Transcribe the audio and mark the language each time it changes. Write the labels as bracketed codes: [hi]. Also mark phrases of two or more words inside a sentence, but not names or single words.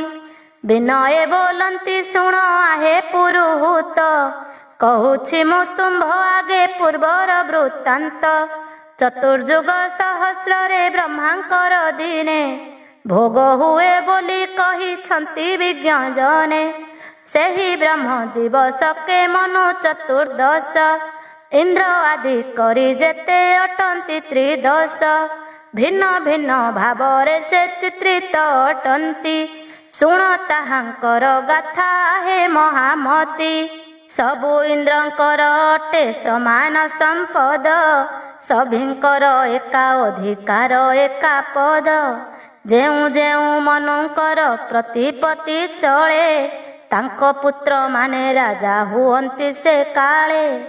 [or] ବିନୟ ବୋଲନ୍ତି ଶୁଣ ଆହେ ପୁରୁହୂତ କହୁଛି ମୁଁ ତୁମ୍ଭ ଆଗେ ପୂର୍ବର ବୃତ୍ତାନ୍ତ। ଚତୁର୍ଯୁଗ ସହସ୍ର ରେ ବ୍ରହ୍ମାଙ୍କର ଦିନେ ଭୋଗ ହୁଏ ବୋଲି କହି ଛନ୍ତି ବିଜ୍ଞ ଜନେ। ସେହି ବ୍ରହ୍ମ ଦିବସ କେ ମନୁ ଚତୁର୍ଦ୍ଦଶ ଇନ୍ଦ୍ର ଆଦି କରି ଯେତେ ଅଟନ୍ତି ତ୍ରିଦଶ। ଭିନ୍ନ ଭିନ୍ନ ଭାବରେ ସେ ଚିତ୍ରିତ ଅଟନ୍ତି ଶୁଣ ତାହାଙ୍କର ଗାଥା ହେ ମହାମତି। ସବୁ ଇନ୍ଦ୍ରଙ୍କର ଅଟେ ସମାନ ସମ୍ପଦ ସଭିଙ୍କର ଏକା ଅଧିକାର ଏକା ପଦ। ଯେଉଁ ଯେଉଁ ମନୁଙ୍କର ପ୍ରତିପତ୍ତି ଚଳେ ତାଙ୍କ ପୁତ୍ରମାନେ ରାଜା ହୁଅନ୍ତି ସେ କାଳେ।